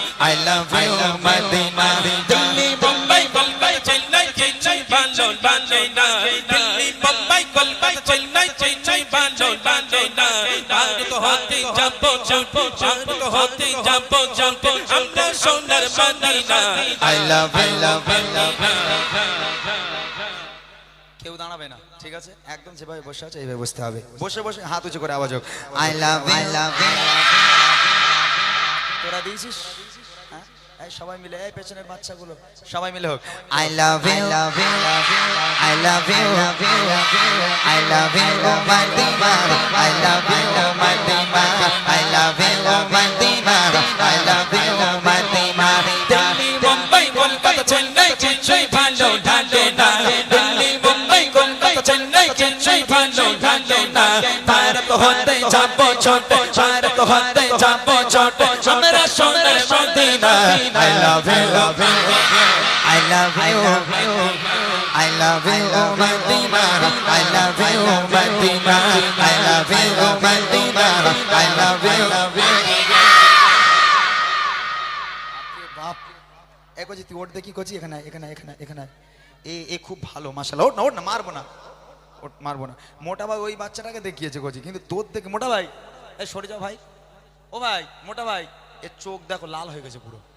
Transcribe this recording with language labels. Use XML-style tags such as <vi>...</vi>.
<en>I love you, Madina,</en> <bn>Delhi Bombay Bombay Chennai Chennai bundle bundle না, Delhi Bombay Kolkata Chennai Chennai bundle bundle না, ভারত হতে যাবো যাবো, ভারত হতে যাবো যাবো, আমরা সোনার Medina.</bn> <en>I love you, love you, love you.</en> <bn>কেউ দাঁড়াবে না, ঠিক আছে? একদম যেভাবে বসে আছে এইভাবে বসতে হবে। বসে বসে হাত উঁচু করে আওয়াজ হোক।</bn> <en>I love you, love you,</en> <bn>তোরা দিয়েছিস? হ্যাঁ, এই সবাই মিলে, এই পেছনের বাচ্চাগুলো সবাই মিলে হোক।</bn> <en>I love you, love you, I love you, love you, I love you, Madina, I love you, Madina, I love you, Madina, I love you, Madina.</en> <bn>Delhi Bombay Kolkata Chennai Chennai bundle bundle না, দিল্লি বোম্বাই কলকাতা চেন্নাই চেন্নাই বান্ডল বান্ডল না, ভারত হতে যাবো ছোট, ভারত হতে যাবো ছোট, আমরা সোনার Medina.</bn> <en>I love you, love you, I love you, I love you, Madina, I love you, Madina, I love you, Madina, I love you, love you.</en> <bn>বাপ, এ কচি তুই ওঠ দেখি কচি, এখানে এখানে এখানে এখানে। এ খুব ভালো, মাশাআল্লাহ। ওঠ না, ওঠ না, মারবো না, ওঠ, মারবো না। মোটা ভাই ওই বাচ্চাটাকে দেখিয়েছে কচি, কিন্তু তোর দেখে মোটা ভাই, এই সরে যাও ভাই। ও ভাই, মোটা ভাই, এর চোখ দেখো লাল হয়ে গেছে পুরো,</bn>